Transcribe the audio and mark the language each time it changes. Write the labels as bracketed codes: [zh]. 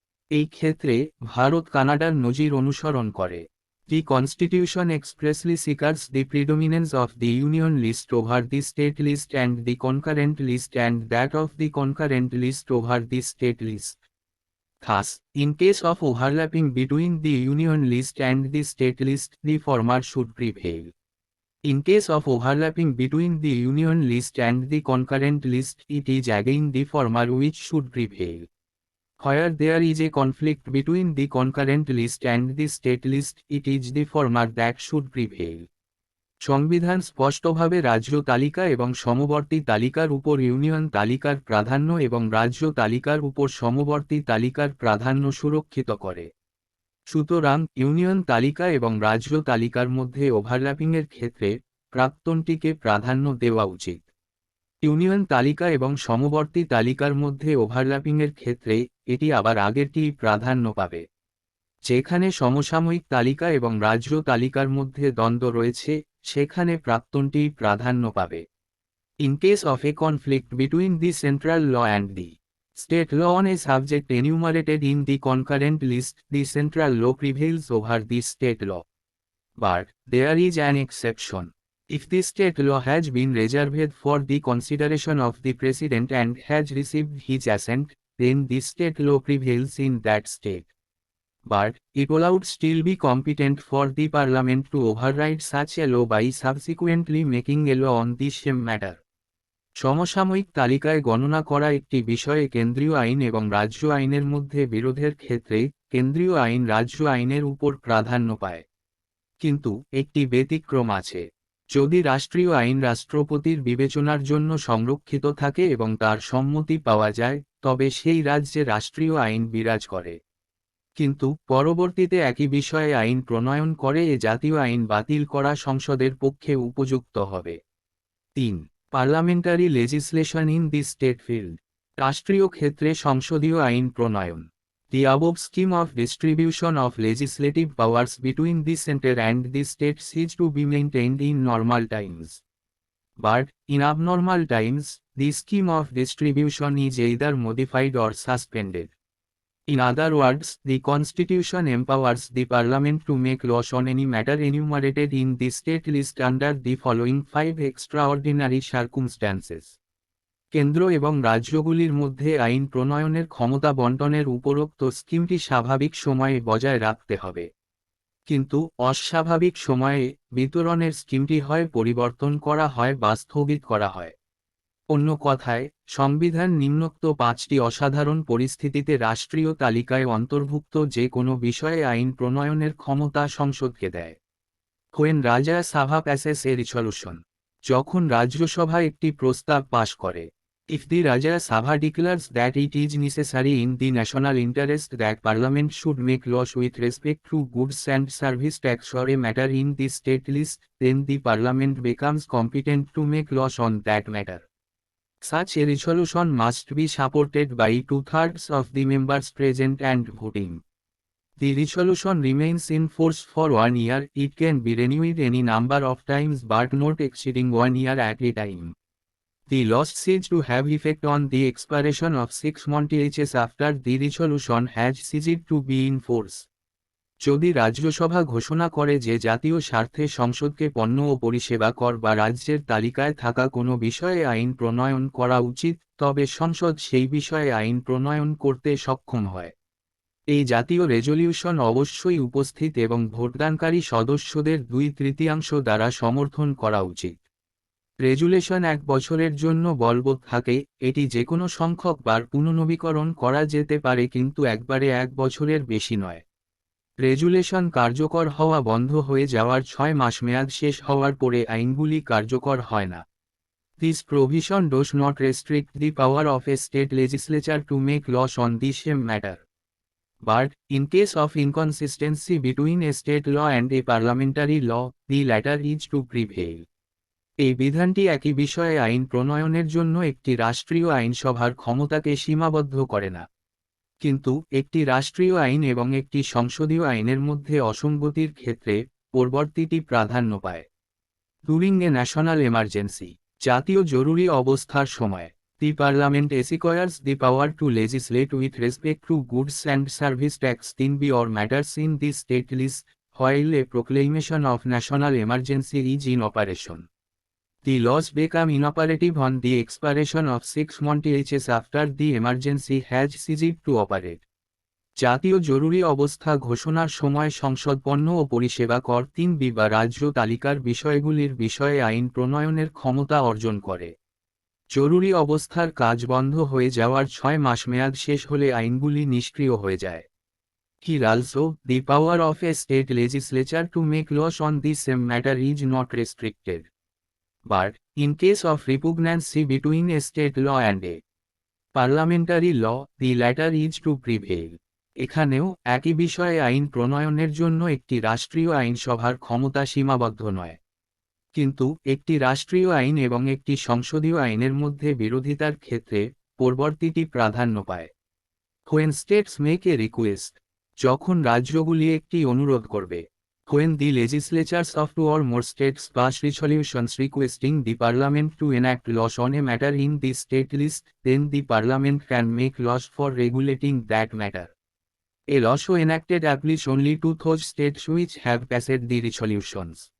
[bn] এই ক্ষেত্রে ভারত কানাডার নজির অনুসরণ করে। [en] The Constitution expressly secures the predominance of the Union list over the state list and the concurrent list and that of the concurrent list over the state list. Thus, in case of overlapping between the Union list and the state list, the former should prevail. In case of overlapping between the Union list and the concurrent list, it is again the former which should prevail. Where there is a conflict between the concurrent list and the state list, it is the former that should prevail. [bn] সংবিধান স্পষ্টভাবে রাজ্য তালিকা এবং সমবর্তী তালিকার উপর union তালিকার প্রাধান্য এবং রাজ্য তালিকার উপর সমবর্তী তালিকার প্রাধান্য সুরক্ষিত করে। সুতরাং ইউনিয়ন তালিকা এবং রাজ্য তালিকার মধ্যে ওভারল্যাপিংয়ের ক্ষেত্রে প্রাক্তনটিকে প্রাধান্য দেওয়া উচিত। ইউনিয়ন তালিকা এবং সমবর্তী তালিকার মধ্যে ওভারল্যাপিংয়ের ক্ষেত্রে এটি আবার আগেরটি প্রাধান্য পাবে। যেখানে সমসাময়িক তালিকা এবং রাজ্য তালিকার মধ্যে দ্বন্দ্ব রয়েছে, সেখানে প্রাক্তনটি প্রাধান্য পাবে। [en] In case of a conflict between the central law and the state law on a subject enumerated in the concurrent list, the central law prevails over the state law. But there is an exception. If the state law has been reserved for the consideration of the President and has received his assent, then the state law prevails in that state. But it would still be competent for the Parliament to override such a law by subsequently making a law on the same matter. [bn] সমসাময়িক তালিকায় গণনা করা একটি বিষয়ে কেন্দ্রীয় আইন এবং রাজ্য আইনের মধ্যে বিরোধের ক্ষেত্রে কেন্দ্রীয় আইন রাজ্য আইনের উপর প্রাধান্য পায়। কিন্তু একটি ব্যতিক্রম আছে। যদি রাষ্ট্রীয় আইন রাষ্ট্রপতির বিবেচনার জন্য সংরক্ষিত থাকে এবং তার সম্মতি পাওয়া যায়, তবে সেই রাজ্যে রাষ্ট্রীয় আইন বিরাজ করে। কিন্তু পরবর্তীতে একই বিষয়ে আইন প্রণয়ন করে এ জাতীয় আইন বাতিল করা সংসদের পক্ষে উপযুক্ত হবে। 3. [en] Parliamentary legislation in the state field. [bn] রাষ্ট্রীয় ক্ষেত্রে সংসদীয় আইন প্রণয়ন। [en] The above scheme of distribution of legislative powers between the center and the states is to be maintained in normal times. But, in abnormal times, the scheme of distribution is either modified or suspended. In other words, the Constitution empowers the Parliament to make laws on any matter enumerated in the state list under the following 5 extraordinary circumstances. [bn] কেন্দ্র এবং রাজ্যগুলির মধ্যে আইন প্রণয়নের ক্ষমতা বণ্টনের উপরোক্ত স্কিমটি স্বাভাবিক সময়ে বজায় রাখতে হবে। কিন্তু অস্বাভাবিক সময়ে বিতরণের স্কিমটি হয় পরিবর্তন করা হয় বা স্থগিত করা হয়। অন্য কথায়, সংবিধান নিম্নোক্ত 5টি অসাধারণ পরিস্থিতিতে রাষ্ট্রীয় তালিকায় অন্তর্ভুক্ত যে কোনো বিষয়ে আইন প্রণয়নের ক্ষমতা সংসদকে দেয়। [en] When Rajya Sabha passes a resolution, [bn] যখন রাজ্যসভা একটি প্রস্তাব পাশ করে। [en] If the Raja Sabha declares that it is necessary in the national interest that Parliament should make laws with respect to goods and service tax or a matter in the state list, then the Parliament becomes competent to make laws on that matter. Such a resolution must be supported by 2/3 of the members present and voting. The resolution remains in force for 1 year. It can be renewed any number of times but not exceeding 1 year at a time. The laws cease to have effect on the expiration of 6 months after the resolution has ceased to be in force. [bn] যদি রাজ্যসভা ঘোষণা করে যে জাতীয় স্বার্থে সংসদকে পণ্য ও পরিষেবা কর বা রাজ্যের তালিকায় থাকা কোনো বিষয়ে আইন প্রণয়ন করা উচিত, তবে সংসদ সেই বিষয়ে আইন প্রণয়ন করতে সক্ষম হয়। এই জাতীয় রেজলিউশন অবশ্যই উপস্থিত এবং ভোটদানকারী সদস্যদের 2/3 দ্বারা সমর্থন করা উচিত। রেজুলেশন 1 বছরের জন্য বলবৎ থাকে। এটি যে কোনো সংখ্যক বার পুনর্নবীকরণ করা যেতে পারে কিন্তু একবারে 1 বছরের বেশি নয়। রেজুলেশন কার্যকর হওয়া বন্ধ হয়ে যাওয়ার 6 মাস মেয়াদ শেষ হওয়ার পরে আইনগুলি কার্যকর হয় না। [en] This provision does not restrict the power of a state legislature to make laws on the same matter. But, in case of inconsistency between a state law and a parliamentary law, the latter is to prevail. [bn] এই বিধানটি একই বিষয়ে আইন প্রণয়নের জন্য একটি রাষ্ট্রীয় আইনসভার ক্ষমতাকে সীমাবদ্ধ করে না। কিন্তু একটি রাষ্ট্রীয় আইন এবং একটি সংসদীয় আইনের মধ্যে অসঙ্গতির ক্ষেত্রে পরবর্তীটি প্রাধান্য পায়। [en] during a national emergency, [bn] জাতীয় জরুরি অবস্থার সময়, [en] The parliament acquires the power to legislate with respect to goods and service tax in the or matters in the state list, while a proclamation of national emergency is in operation. The laws become inoperative on the expiration of 6 months after the emergency has ceased to operate. [bn] জাতীয় জরুরি অবস্থা ঘোষণার সময় সংসদ পণ্য ও পরিষেবা কর 3B বা রাজ্য তালিকার বিষয়গুলির বিষয়ে আইন প্রণয়নের ক্ষমতা অর্জন করে। জরুরি অবস্থার কাজ বন্ধ হয়ে যাওয়ার 6 মাস মেয়াদ শেষ হলে আইনগুলি নিষ্ক্রিয় হয়ে যায়। [en] Here also, the power of a state legislature to make laws on the same matter is not restricted. But, in case of repugnancy between a state law and a parliamentary law, the latter is to prevail. [bn] এখানেও একই বিষয়ে আইন প্রণয়নের জন্য একটি রাষ্ট্রীয় আইনসভার ক্ষমতা সীমাবদ্ধ নয়। কিন্তু একটি রাষ্ট্রীয় আইন এবং একটি সংসদীয় আইনের মধ্যে বিরোধিতার ক্ষেত্রে পরবর্তীটি প্রাধান্য পায়। [en] When states make a request, [bn] যখন রাজ্যগুলি একটি অনুরোধ করবে। [en] When the legislatures of 2 or more states pass resolutions requesting the parliament to enact laws on a matter in the state list, then the parliament can make laws for regulating that matter. A law so enacted applies only to those states which have passed the resolutions.